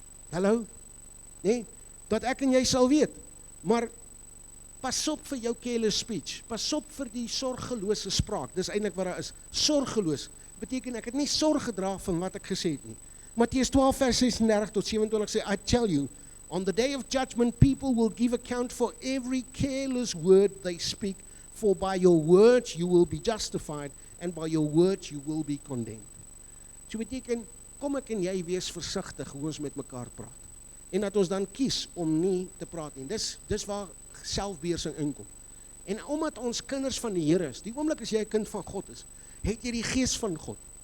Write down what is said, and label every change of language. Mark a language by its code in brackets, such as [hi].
[af] Hallo? Nee, dat ek en jy sal weet, maar pas op vir jou [en] careless speech, [af] pas op vir die sorgelose spraak, dis eintlik wat daar is, sorgeloos, beteken ek het nie sorg gedra van wat ek gesê het nie. Matteus 12 vers 36 tot 27 sê, [en] I tell you, on the day of judgment, people will give account for every careless word they speak, for by your words you will be justified, and by your words you will be condemned. [af] So beteken, kom ek en jy wees versigtig hoe ons met mekaar praat. En dat ons dan kies om nie te praat nie. Dis waar selfbeheersing inkom. En omdat ons kinders van die Here is, die oomblik as jy 'n kind van God is, het jy die gees van God.